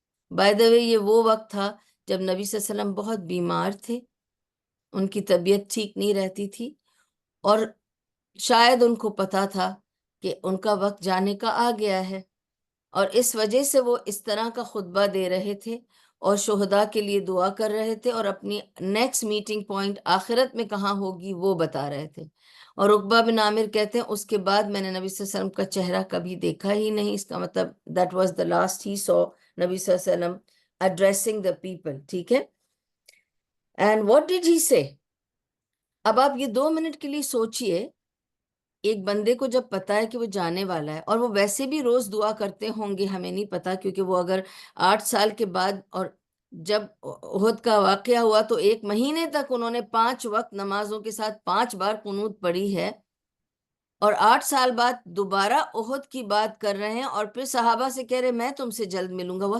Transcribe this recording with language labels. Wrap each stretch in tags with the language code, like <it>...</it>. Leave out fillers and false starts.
<ur>By the وے یہ وہ وقت تھا جب نبی صلی اللہ علیہ وسلم بہت بیمار تھے, ان کی طبیعت ٹھیک نہیں رہتی تھی, اور شاید ان کو پتا تھا کہ ان کا وقت جانے کا آ گیا ہے, اور اس وجہ سے وہ اس طرح کا خطبہ دے رہے تھے اور شہداء کے لیے دعا کر رہے تھے, اور اپنی</ur> <en>next meeting point</en> <ur>آخرت میں کہاں ہوگی وہ بتا رہے تھے. اور عقبہ بن عامر کہتے ہیں اس کے بعد میں نے نبی صلی اللہ علیہ وسلم کا چہرہ کبھی دیکھا ہی نہیں, اس کا مطلب</ur> <en>that was the last he saw نبی صلی اللہ علیہ وسلم addressing the people.</en> <ur>ٹھیک ہے,</ur> <en>and what did he say?</en> <ur>اب آپ یہ 2 منٹ کے لیے سوچئے, ایک بندے کو جب پتا ہے کہ وہ جانے والا ہے, اور وہ ویسے بھی روز دعا کرتے ہوں گے, ہمیں نہیں پتا, کیونکہ وہ اگر 8 سال کے بعد, اور جب احد کا واقعہ ہوا تو 1 مہینے تک انہوں نے 5 وقت نمازوں کے ساتھ 5 بار قنوت پڑھی ہے, اور 8 سال بعد دوبارہ احد کی بات کر رہے ہیں, اور پھر صحابہ سے کہہ رہے میں تم سے جلد ملوں گا.</ur>